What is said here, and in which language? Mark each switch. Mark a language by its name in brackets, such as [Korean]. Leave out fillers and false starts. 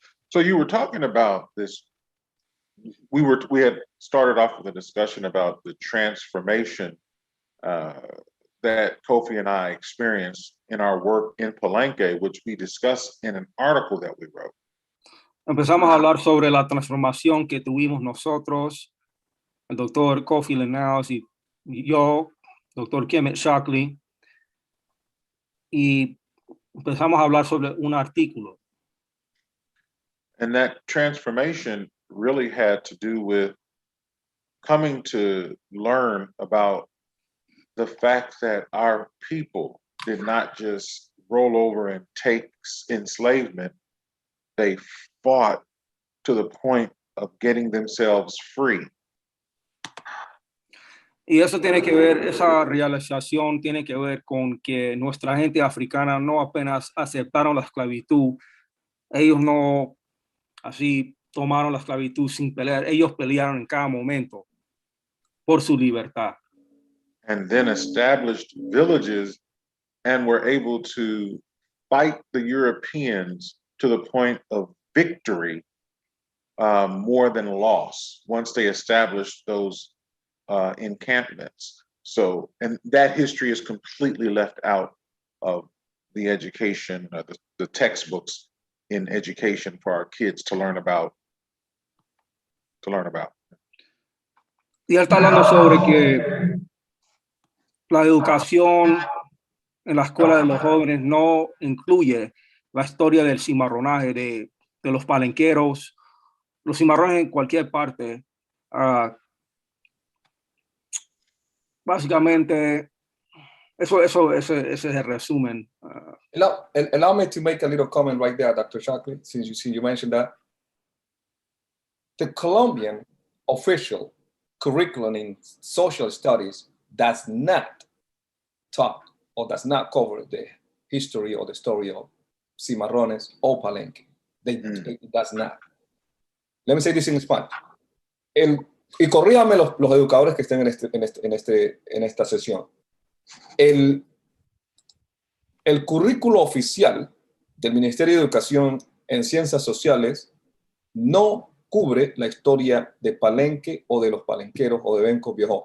[English] So you were talking about this. We had started off with a discussion about the transformation that Kofi and I experienced in our work in Palenque, which we discussed in an article that we wrote. [Spanish] Empezamos a hablar sobre la transformación que tuvimos nosotros, el doctor Kofi Leniles y yo, doctor Shockley, y empezamos a hablar sobre un artículo. [English] And that transformation really had to do with coming to learn about the fact that our people did not just roll over and take enslavement, they fought to the point of getting themselves free. [Spanish] Y eso tiene que ver, esa realización tiene que ver con que nuestra gente africana no apenas aceptaron la esclavitud, ellos no así tomaron la esclavitud sin pelear, ellos pelearon en cada momento por su libertad. [English] And then established villages and were able to fight the Europeans to the point of victory more than loss once they established those encampments. So, and that history is completely left out of the education, the textbooks in education for our kids to learn about. [Spanish] Y él está hablando sobre que la educación en la escuela de los jóvenes no incluye la historia del cimarronaje de los palenqueros, los cimarrones en cualquier parte. Básicamente, ese es el resumen. [English] Allow me to make a little comment right there, Dr. Shockley, since you mentioned that. The Colombian official curriculum in social studies does not talk or does not cover the history or the story of cimarrones or Palenque. It does not. Let me say this in Spanish. [Spanish] Y corríjame los educadores que estén en esta sesión. El currículo oficial del Ministerio de Educación en Ciencias Sociales no cubre la historia de Palenque o de los palenqueros o de Benkos Bioho.